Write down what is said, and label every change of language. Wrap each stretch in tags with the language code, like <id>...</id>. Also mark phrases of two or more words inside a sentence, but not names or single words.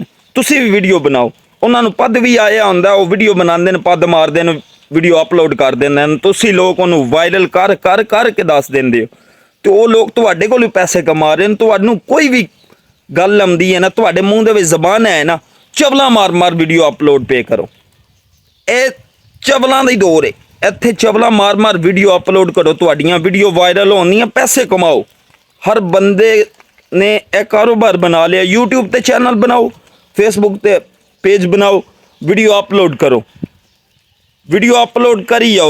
<pa>ਤੁਸੀ ਭੀ ਵੀਡੀਓ ਬਣਾਓ, ਉਨ੍ਹਾਂ ਨੂੰ ਪਦ ਭੀ ਆਇਆ ਹੁੰਦਾ, ਵੋ ਵੀਡੀਓ ਬਣਾਂਦੇ ਨੇ, ਪਦ ਮਾਰਦੇ ਨੇ, ਵੀਡੀਓ ਅਪਲੋਡ ਕਰ ਦਿੰਦੇ ਨੇ, ਤੁਸੀ ਲੋਕ ਉਨ੍ਹੂ ਵਾਇਰਲ ਕਰ ਕਰ ਕਰ ਕੇ ਦੱਸ ਦਿੰਦੇ ਹੋ, ਤੋ ਵੋ ਲੋਕ ਤੁਹਾਡੇ ਕੋਲ ਭੀ ਪੈਸੇ ਕਮਾ ਰਹੇ ਨੇ। ਤੁਹਾਨੂੰ ਕੋਈ ਭੀ ਗੱਲ ਆਉਂਦੀ ਹੈ ਨਾ, ਤੁਹਾਡੇ ਮੂੰਹ ਦੇ ਵਿੱਚ ਜ਼ਬਾਨ ਹੈ ਨਾ, ਚਵਲਾ ਮਾਰ ਮਾਰ ਵੀਡੀਓ ਅਪਲੋਡ ਪੇ ਕਰੋ। ਇਹ ਚਵਲਾਂ ਦਾ ਹੀ ਦੌਰ ਹੈ, ਇੱਥੇ ਚਵਲਾ ਮਾਰ ਮਾਰ ਵੀਡੀਓ ਅਪਲੋਡ ਕਰੋ, ਤੁਹਾਡੀਆਂ ਵੀਡੀਓ ਵਾਇਰਲ ਹੋਣੀਆਂ, ਪੈਸੇ ਕਮਾਓ। ਹਰ ਬੰਦੇ ਨੇ ਇਹ ਕਾਰੋਬਾਰ ਬਣਾ ਲਿਆ। YouTube ਤੇ ਚੈਨਲ ਬਣਾਓ, Facebook ਤੇ ਪੇਜ ਬਣਾਓ, ਵੀਡੀਓ ਅਪਲੋਡ ਕਰੋ, ਵੀਡੀਓ ਅਪਲੋਡ ਕਰੀ ਜਾਓ।</pa>